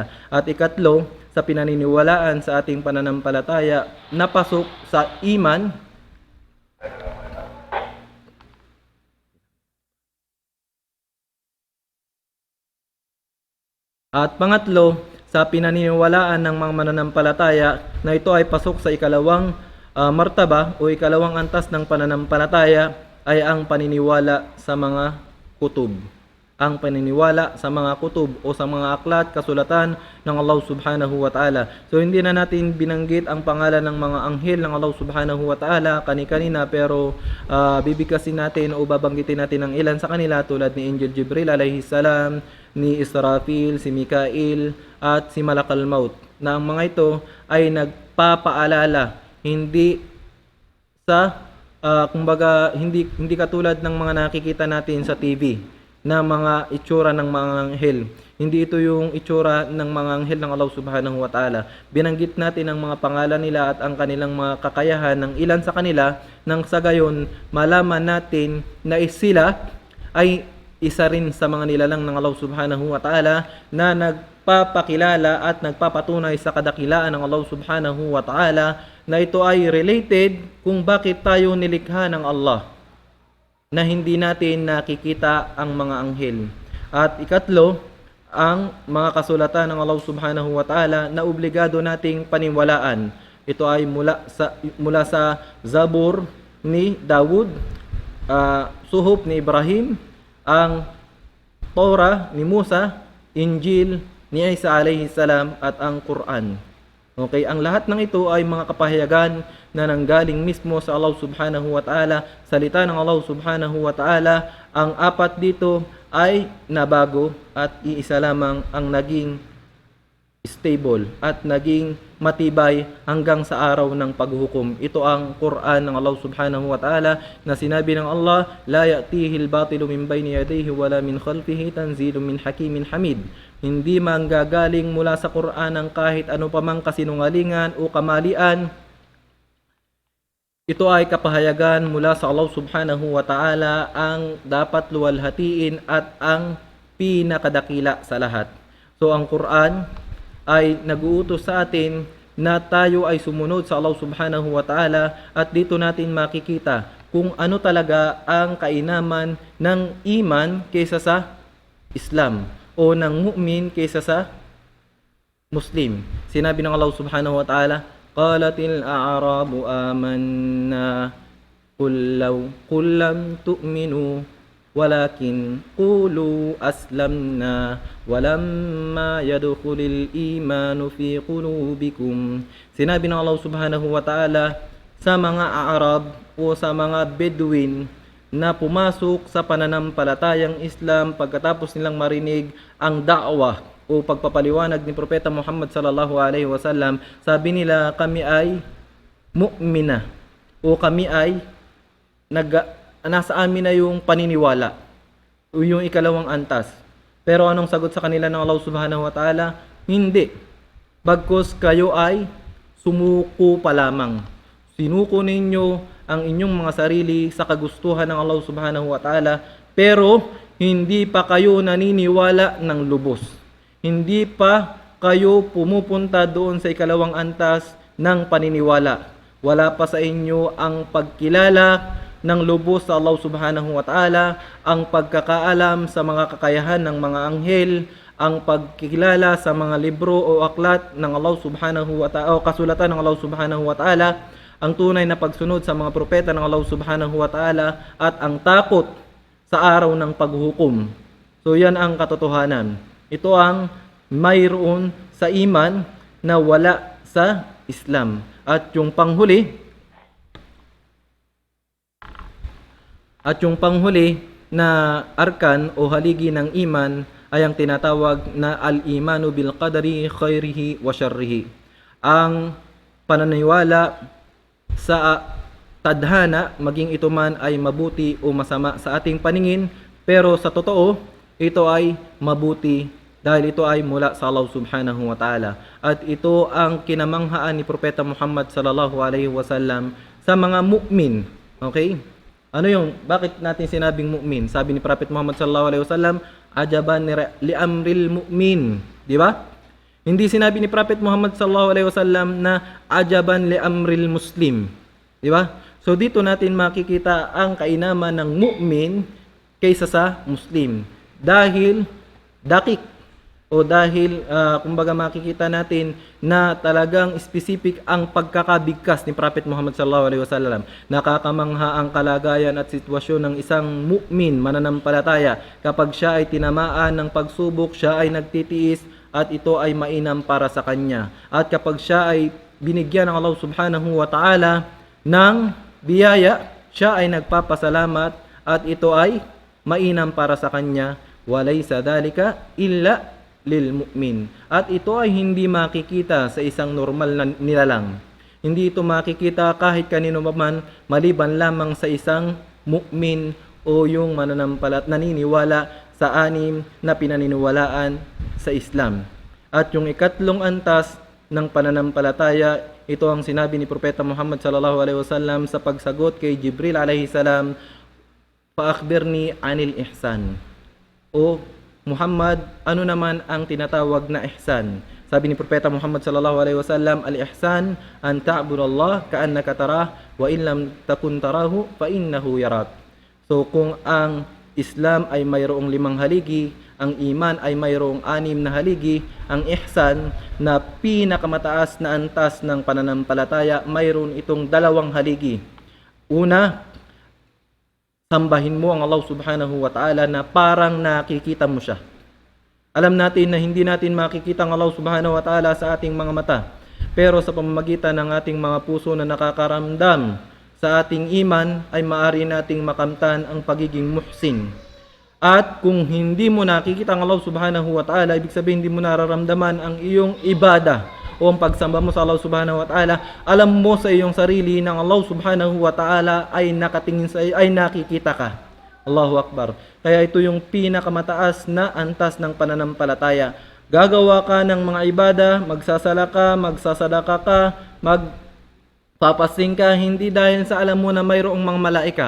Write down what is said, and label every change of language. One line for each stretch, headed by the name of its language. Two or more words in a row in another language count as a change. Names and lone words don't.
Filipino: At ikatlo, sa pinaniniwalaan sa ating pananampalataya na pasok sa iman, at pangatlo, sa pinaniniwalaan ng mga mananampalataya na ito ay pasok sa ikalawang martaba o ikalawang antas ng pananampalataya ay ang paniniwala sa mga kutub. Ang paniniwala sa mga kutub o sa mga aklat, kasulatan ng Allah
Arabic: سبحانه وتعالى.
Filipino: So hindi na natin binanggit ang pangalan ng mga anghel ng Allah
Arabic: سبحانه وتعالى
Filipino: kani-kanina, pero bibigkasin natin o babanggitin natin ang ilan sa kanila tulad ni Angel Jibril
Arabic: عليه السلام,
Filipino: ni Israfil, si Mikail at si Malakal Maut, na ang mga ito ay nagpapaalala, hindi sa kumbaga hindi katulad ng mga nakikita natin sa TV na mga itsura ng mga anghel. Hindi ito yung itsura ng mga anghel ng Allah
Arabic: سبحانه وتعالى.
Filipino: Binanggit natin ang mga pangalan nila at ang kanilang mga kakayahan ng ilan sa kanila, nang sa gayon malaman natin na sila ay isa rin sa mga nilalang ng Allah
Arabic: سبحانه وتعالى
Filipino: na nagpapakilala at nagpapatunay sa kadakilaan ng Allah
Arabic: سبحانه وتعالى,
Filipino: na ito ay related kung bakit tayo nilikha ng Allah, na hindi natin nakikita ang mga anghel. At ikatlo, ang mga kasulatan ng Allah
Arabic: سبحانه وتعالى
Filipino: na obligado nating paniwalaan. Ito ay mula sa Zabur ni Dawud, Suhuf ni Ibrahim, ang Torah ni Musa, Injil ni Isa
Arabic: عليه السلام
Filipino: at ang Quran. Okay, ang lahat ng ito ay mga kapahayagan na nanggaling mismo sa Allah
Arabic: سبحانه وتعالى,
Filipino: salita ng Allah
Arabic: سبحانه وتعالى.
Filipino: Ang apat dito ay nabago at iisa lamang ang naging stable at naging matibay hanggang sa araw ng paghuhukom. Ito ang Quran ng Allah
Arabic: سبحانه وتعالى,
Filipino: na sinabi ng Allah,
Arabic: لا يأتيه الباطل من بين يديه ولا من خلفه تنزيل من حكيم حميد.
Filipino: Hindi manggagaling mula sa Quran ang kahit ano pamang kasinungalingan o kamalian. Ito ay kapahayagan mula sa Allah
Arabic: سبحانه وتعالى,
Filipino: ang dapat luwalhatiin at ang pinakadakila sa lahat. So ang Quran ay nag-uutos sa atin na tayo ay sumunod sa Allah
Arabic: سبحانه وتعالى,
Filipino: at dito natin makikita kung ano talaga ang kainaman ng iman kaysa sa Islam, o ng mu'min kaysa sa Muslim. Sinabi ng Allah
Arabic: سبحانه وتعالى قالت الأعراب آمنا قل لم تؤمنوا ولكن قولوا أسلمنا ولما يدخل الإيمان في قلوبكم.
Filipino: Sinabi ng Allah
Arabic: سبحانه وتعالى
Filipino: sa mga Arab o sa mga Bedouin na pumasok sa pananampalatayang Islam pagkatapos nilang marinig ang da'wah o pagpapaliwanag ni Propeta Muhammad
Arabic: صلى الله عليه وسلم,
Filipino: sabi nila, kami ay mu'mina, o kami ay nasa amin na yung paniniwala o yung ikalawang antas. Pero anong sagot sa kanila ng Allah
Arabic: سبحانه وتعالى?
Filipino: Hindi. Bagkus kayo ay sumuko pa lamang. Sinuko ninyo ang inyong mga sarili sa kagustuhan ng Allah
Arabic: سبحانه وتعالى,
Filipino: pero hindi pa kayo naniniwala ng lubos. Hindi pa kayo pumupunta doon sa ikalawang antas ng paniniwala. Wala pa sa inyo ang pagkilala ng lubos sa Allah
Arabic: سبحانه وتعالى,
Filipino: ang pagkakaalam sa mga kakayahan ng mga anghel, ang pagkilala sa mga libro o aklat ng Allah
Arabic: سبحانه وتعالى
Filipino: o kasulatan ng Allah
Arabic: سبحانه وتعالى,
Filipino: ang tunay na pagsunod sa mga propeta ng Allah
Arabic: سبحانه وتعالى,
Filipino: at ang takot sa araw ng paghuhukom. So yan ang katotohanan. Ito ang mayroon sa iman na wala sa Islam. At yung panghuli na arkan o haligi ng iman ay ang tinatawag na
Arabic: الإيمان بالقدر خيره وشره.
Filipino: Ang pananiwala sa tadhana, maging ito man ay mabuti o masama sa ating paningin, pero sa totoo, ito ay mabuti dahil ito ay mula sa Allah
Arabic: سبحانه وتعالى.
Filipino: At ito ang kinamanghaan ni Propeta Muhammad
Arabic: صلى الله عليه وسلم
Filipino: sa mga mu'min. Okay? Ano yung, bakit natin sinabing mu'min? Sabi ni
Arabic: Prophet Muhammad صلى الله عليه وسلم عجبا لأمر المؤمن.
Filipino: Di ba? Hindi sinabi ni
Arabic: Prophet Muhammad صلى الله عليه وسلم na عجبا لأمر المسلم.
Filipino: Di ba? So dito natin makikita ang kainaman ng mu'min kaysa sa Muslim. Dahil dakik o dahil kumbaga makikita natin na talagang specific ang pagkakabigkas ni Prophet Muhammad
Arabic: صلى الله عليه وسلم.
Filipino: Nakakamangha ang kalagayan at sitwasyon ng isang mu'min mananampalataya kapag siya ay tinamaan ng pagsubok, siya ay nagtitiis at ito ay mainam para sa kanya. At kapag siya ay binigyan ng Allah
Arabic: سبحانه وتعالى
Filipino: ng biyaya, siya ay nagpapasalamat at ito ay mainam para sa kanya.
Arabic: وليس ذلك إلا للمؤمن.
Filipino: At ito ay hindi makikita sa isang normal na nilalang. Hindi ito makikita kahit kanino man maliban lamang sa isang mu'min o yung naniniwala sa anim na pinaniniwalaan sa Islam. At yung ikatlong antas ng pananampalataya, ito ang sinabi ni Propeta Muhammad
Arabic: صلى الله عليه وسلم
Filipino: sa pagsagot kay Jibril
Arabic: عليه السلام, "فأخبرني عن الإحسان."
Filipino: O Muhammad, ano naman ang tinatawag na ihsan? Sabi ni
Arabic: Propeta Muhammad صلى الله عليه وسلم الإحسان أن تعبد الله كأنك تراه وإن لم تكن تراه فإنه يراك.
Filipino: So kung ang Islam ay mayroong 5 haligi, ang iman ay mayroong 6 na haligi, ang ihsan na pinakamataas na antas ng pananampalataya, mayroon itong 2 haligi. Una, sambahin mo ang Allah
Arabic: سبحانه وتعالى
Filipino: na parang nakikita mo siya. Alam natin na hindi natin makikita ang Allah
Arabic: سبحانه وتعالى
Filipino: sa ating mga mata. Pero sa pamamagitan ng ating mga puso na nakakaramdam sa ating iman, ay maaari nating makamtan ang pagiging muhsin. At kung hindi mo nakikita ang Allah
Arabic: سبحانه وتعالى,
Filipino: ibig sabihin hindi mo nararamdaman ang iyong ibada o ang pagsamba mo sa Allah
Arabic: سبحانه وتعالى,
Filipino: alam mo sa iyong sarili ng Allah
Arabic: سبحانه وتعالى
Filipino: ay nakatingin sa iyo, ay nakikita ka.
Arabic: الله أكبر.
Filipino: Kaya ito yung pinakamataas na antas ng pananampalataya. Gagawa ka ng mga ibada, magsasala ka, magsasadaka ka, magpapasing ka, hindi dahil sa alam mo na mayroong mga malaika.